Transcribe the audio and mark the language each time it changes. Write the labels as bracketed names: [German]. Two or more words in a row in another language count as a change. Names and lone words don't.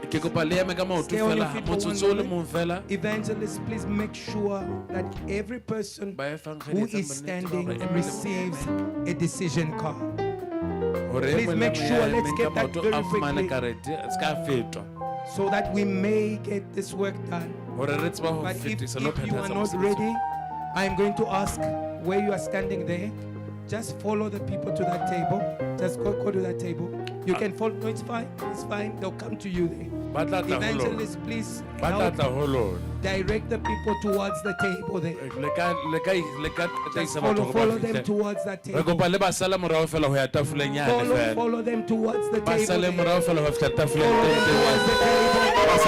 [Southern Sotho] Ke kopa le eme ka maoto [English] Stay on your [Southern Sotho] fela [English] feet for one [Southern Sotho] motsotso o le [English] moment. [Southern Sotho] mong fela [English] Evangelist, please make sure that every person [Southern Sotho] ba efang [English] who is standing receives a decision card. Please make sure, let's get that very quickly. [Southern Sotho] karete ska fetwa [English] So that we may get this work done. [Southern Sotho] hore re tseba ho [English] But if [Southern Sotho] fetisa lo [English] you are [Southern Sotho] phethahatsa [English] not [Southern Sotho] mosebetsi. [English] ready, I am going to ask where you are standing there. Just follow the people to that table. Just go to that table. You can follow. No, it's fine. It's fine. They'll come to you there. [Southern Sotho] Ba tla tla ho lona. [English] Evangelist, please [Southern Sotho] Ba tla [English] help [Southern Sotho] tla ho lona. [English] direct the people towards the table there. [Southern Sotho] Le ka [English] Just [Southern Sotho] tataisa batho hore ba [English] follow them [Southern Sotho] fihle. [English] towards that [Southern Sotho] Re [English] table. [Southern Sotho] kopa le ba sala morao fela ho ya tafoleng yane fela [English] Follow them towards the [Southern Sotho] ba [English] table. [Southern Sotho] sale [English] there. [Southern Sotho] morao fela ho fihla tafoleng [English] Follow them [Southern Sotho] teng teng. [English] towards the table.